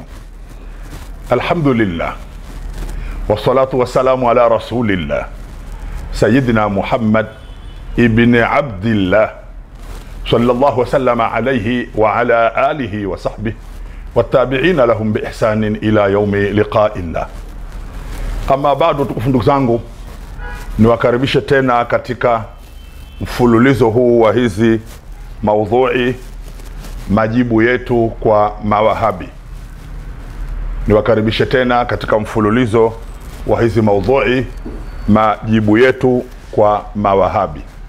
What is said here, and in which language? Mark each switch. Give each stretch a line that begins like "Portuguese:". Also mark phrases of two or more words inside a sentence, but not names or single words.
Arabic: الحمد لله والصلاة والسلام على رسول الله سيدنا محمد ابن عبد الله صلى الله وسلم عليه وعلى آله وصحبه والتابعين لهم بإحسان إلى يوم لقاء الله.
Swahili: Ama bado ndugu zangu, niwakaribishe tena katika mfululizo huu wa hizi maudhui, majibu yetu kwa mawahabi. Niwakaribishe tena katika mfululizo wa hizi maudhui, majibu yetu kwa mawahabi.